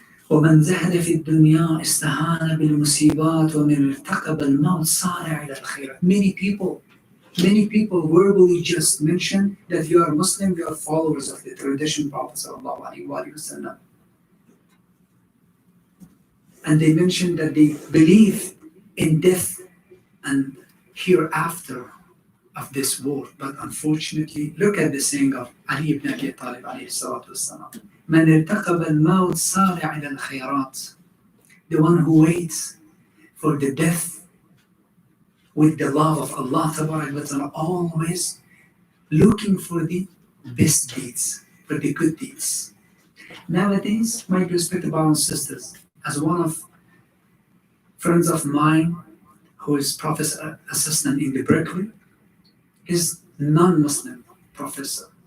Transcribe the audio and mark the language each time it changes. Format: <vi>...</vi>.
<ar>ومن زهد في الدنيا استهان بالمصيبات ومن ارتقب الموت صارع إلى الخيرات.</ar> <en>Many people verbally just mention that you are Muslim, you are followers of the tradition Prophet sallallahu alaihi wasallam. And they mention that they believe in death and hereafter of this world. But unfortunately, look at the saying of Ali ibn Abi Talib alayhi salatu wassalam.</en> <ar>من ارتقب الموت صارع إلى الخيرات.</ar> <en>The one who waits for the death with the love of Allah Tabarak wa Ta'ala, always looking for the best deeds, for the good deeds. Nowadays, my respected brothers and sisters, as one of friends of mine who is professor assistant in the Berkeley, is non-Muslim professor.</en>